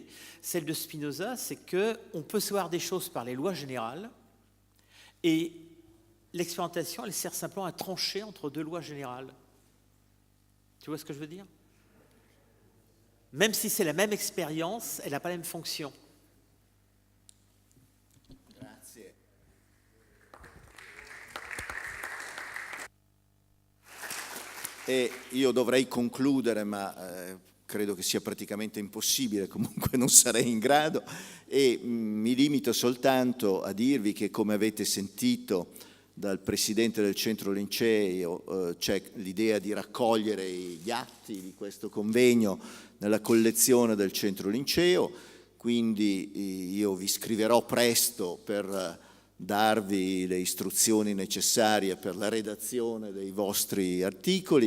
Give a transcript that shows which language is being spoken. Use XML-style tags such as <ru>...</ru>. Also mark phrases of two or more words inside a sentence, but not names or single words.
<fr>Celle de Spinoza, c'est qu'on peut savoir des choses par les lois générales, et l'expérimentation, elle sert simplement à trancher entre deux lois générales. Tu vois ce que je veux dire? Même si c'est la même expérience, elle n'a pas la même fonction.</fr> <it>E io dovrei concludere, ma credo che sia praticamente impossibile, comunque non sarei in grado, e mi limito soltanto a dirvi che, come avete sentito dal Presidente del Centro Linceo, c'è l'idea di raccogliere gli atti di questo convegno nella collezione del Centro Linceo, quindi io vi scriverò presto per darvi le istruzioni necessarie per la redazione dei vostri articoli.</it>